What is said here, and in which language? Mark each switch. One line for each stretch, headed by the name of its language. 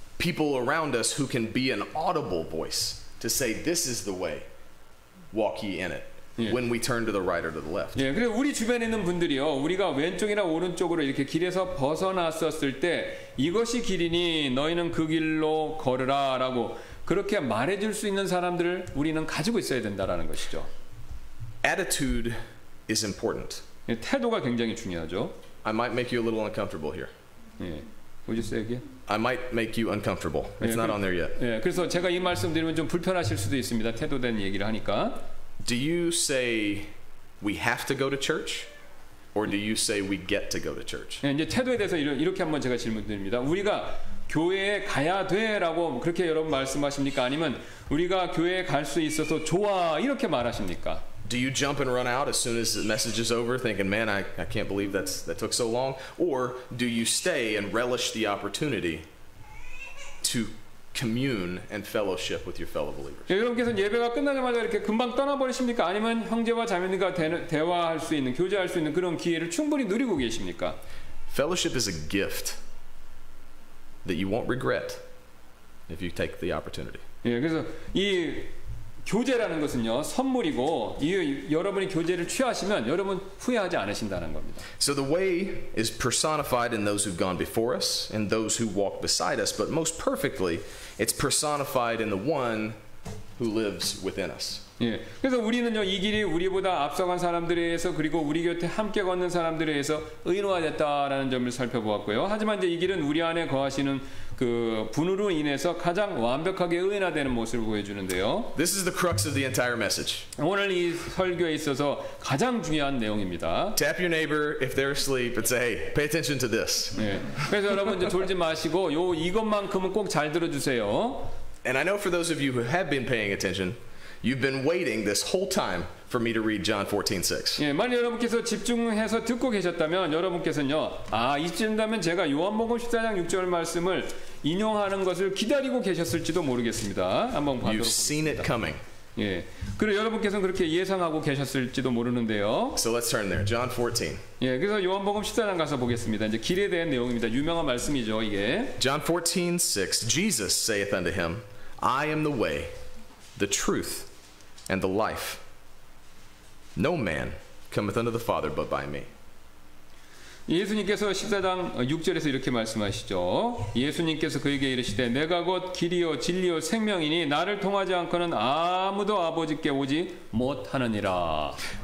English: People around us who can be an audible voice to say, this is the way, walk ye in it. When we turn to the right or to the left.
Korean: 예, 그래서 우리 주변에 있는 분들이요, 우리가 왼쪽이나 오른쪽으로 이렇게 길에서 벗어났었을 때 이것이 길이니 너희는 그 길로 걸으라라고 그렇게 말해줄 수 있는 사람들을 우리는 가지고 있어야 된다라는 것이죠.
English: Attitude is important.
Korean: 예, 태도가 굉장히 중요하죠.
English: I might make you a little uncomfortable here. 예, would you say again? I might make you uncomfortable. It's not on there yet.
Korean: 예, 그래서 제가 이 말씀 드리면 좀 불편하실 수도 있습니다. 태도된 얘기를 하니까.
English: Do you say we have to go to church, or do you say we get to go to church?
Korean: 예, 이제 태도에 대해서 이렇게 한번 제가 질문 드립니다. 우리가 교회에 가야 돼라고 그렇게 여러분 말씀하십니까? 아니면 우리가 교회에 갈 수 있어서 좋아 이렇게 말하십니까?
English: Do you jump and run out as soon as the message is over thinking, man, I can't believe that took so long? Or do you stay and relish the opportunity to commune and fellowship with your fellow believers?
Korean: 여러분께서는 예배가 끝나자마자 이렇게 금방 떠나버리십니까? 아니면 형제와 자매들과 대화할 수 있는, 교제할 수 있는 그런 기회를 충분히 누리고 계십니까?
English: Fellowship is a gift that you won't regret if you take the opportunity.
Korean: 예, 그래서 이 교제라는 것은요 선물이고 여러분이 교제를 취하시면 여러분 후회하지 않으신다는 겁니다.
English: So the way is personified in those who've gone before us and those who walk beside us, but most perfectly it's personified in the one who lives within us.
Korean: 예, 그래서 우리는요 이 길이 우리보다 앞서간 사람들에 의해서 그리고 우리 곁에 함께 걷는 사람들에 의해서 의로화됐다라는 점을 살펴보았고요. 하지만 이제 이 길은 우리 안에 거하시는 그 분으로 인해서 가장 완벽하게 의인화되는 모습을 보여주는데요.
English: This is the crux of the entire message.
Korean: 오늘 이 설교에 있어서 가장 중요한 내용입니다.
English: Tap your neighbor if they're asleep and say, hey, pay attention to this.
Korean: 예, 그래서 여러분 이제 졸지 마시고 이것만큼은 꼭 잘 들어주세요.
English: And I know for those of you who have been paying attention, you've been waiting this whole time for me to read John 14:6.
Korean: 예, 만약 여러분께서 집중해서 듣고 계셨다면 여러분께서는요, 이쯤 되면 제가 요한복음 14장 6절 말씀을 인용하는 것을 기다리고 계셨을지도 모르겠습니다. 한번
English: You've
Korean: 보도록
English: seen it
Korean: 하겠습니다.
English: coming.
Korean: 예, 그리고 여러분께서는 그렇게 예상하고 계셨을지도 모르는데요.
English: So let's turn there. John 14.
Korean: 예, 그래서 요한복음 14장 가서 보겠습니다. 이제 길에 대한 내용입니다. 유명한 말씀이죠, 이게.
English: John 14:6. Jesus saith unto him, I am the way, the truth, and the life. No man cometh unto the Father but by me.
Korean: 예수님께서 14장 6절에서 이렇게 말씀하시죠. 예수님께서 그에게 이르시되 내가 곧 길이요 진리요 생명이니 나를 통하지 않고는 아무도 아버지께 오지 못하느니라.